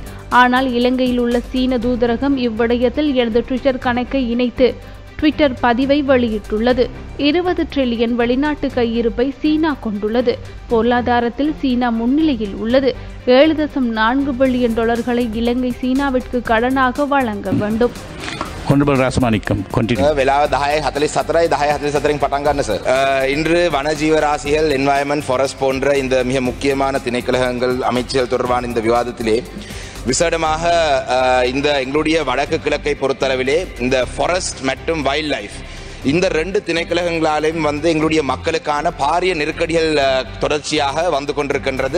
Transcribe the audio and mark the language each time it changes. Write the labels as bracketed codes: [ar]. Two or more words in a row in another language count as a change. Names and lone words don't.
[ta] ஆனால் இலங்கையில் உள்ள சீன தூதரகம் இவ்விடயத்தில் எனது ட்விட்டர் கணக்கை இணைத்து ட்விட்டர் பதிவை வெளியிட்டுள்ளது. 20 டிரில்லியன் வெளிநாட்டு கையிருப்பை சீனா கொண்டுள்ளது. பொருளாதாரத்தில் சீனா முன்னிலையில் உள்ளது. $7.4 பில்லியன் இலங்கை சீனாவிற்கு கடனாக வழங்க வேண்டும். [en] Honorable Rasamanikam, continue. [si] වෙලාව 10:44 10:44 පටන් ගන්න සර්. [ta] இன்று வனஜீவராசிகள் [en] environment forest [ta] போன்ற இந்த மிக முக்கியமான திணைக்களங்கள் அமைச்சர்கள் தொடர்பான இந்த விவாதத்திலே விசேடமாக இந்த எங்களுடைய வடக்கு கிழக்கை பொறுத்தளவிலே இந்த ஃபாரஸ்ட் மற்றும் [en] wild life [ta] இந்த ரெண்டு திணைக்களங்களாலும் எங்களுடைய மக்களுக்கான பாரிய நெருக்கடிகள் தொடர்ச்சியாக வந்து கொண்டிருக்கின்றது.